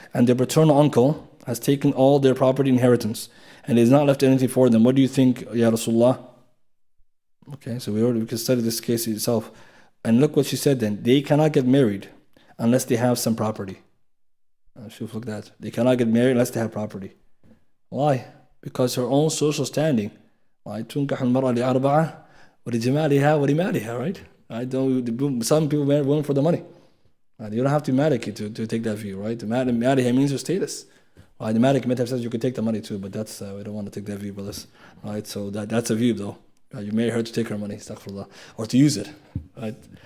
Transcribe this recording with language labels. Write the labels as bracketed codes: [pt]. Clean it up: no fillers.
[en] And their paternal uncle has taken all their property inheritance, and he has not left anything for them. What do you think, Ya Rasulullah? Okay, so we can study this case itself. And look what she said then. They cannot get married unless they have some property. Shuf, look at that. They cannot get married unless they have property. Why? Because her own social standing. Right? [ar] تنكح المرأة لأربعة ولجمالها ولمالها, [en] right? Some people marry women for the money. Right? You don't have to marry to take that view, right? Marry means your status. Right? The Malik Madhab says you can take the money too, but that's we don't want to take that view, brothers. Right? So that's a view though. You marry her to take her money, astaghfirullah, or to use it. Right?